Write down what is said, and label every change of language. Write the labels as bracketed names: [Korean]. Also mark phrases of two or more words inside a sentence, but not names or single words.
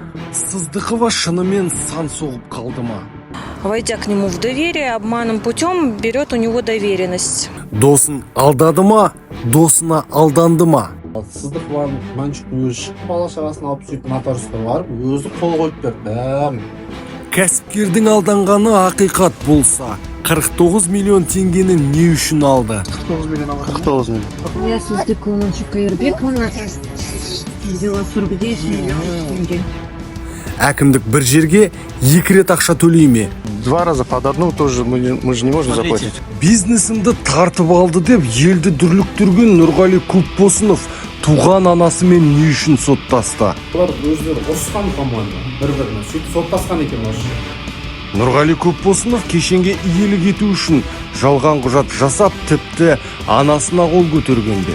[Kazakh] Сыздықова шынымен сан соғып қалды ма? [Russian] Войдя к нему в доверие, обманным путем берет у него доверенность. [Kazakh] Досын алдады ма? Досына алданды ма? Сыздықованың Манчуктың өзі шыққан бала шағасын алып сөйтіп нотариусқа барып, өзі қол қойып берді бәрін. Кәсіпкердің алданғаны ақиқат болса, 49 миллион теңгені не үшін алды? 49 миллион алған. 49 миллион. [Russian] Я Сыздықова Манчук Кайырбековна взяла 49 миллионов тенге. [Kazakh] Әкімдік бір жерге 2 рет ақша төлей ме? [Russian] 2 раза под одну тоже мы же не можем заплатить. [Kazakh] Бизнесімді тартып алды деп елді дүрліктірген Нұрғали Көпбосынов туған анасымен не үшін соттасты? Олар өздері ұрысқан, по-моему, бір-біріне сөйтіп соттасқан екен осы. Нұрғали Көпбосынов кешенге иелік ету үшін жалған құжат жасап, тіпті анасына қол көтергенде.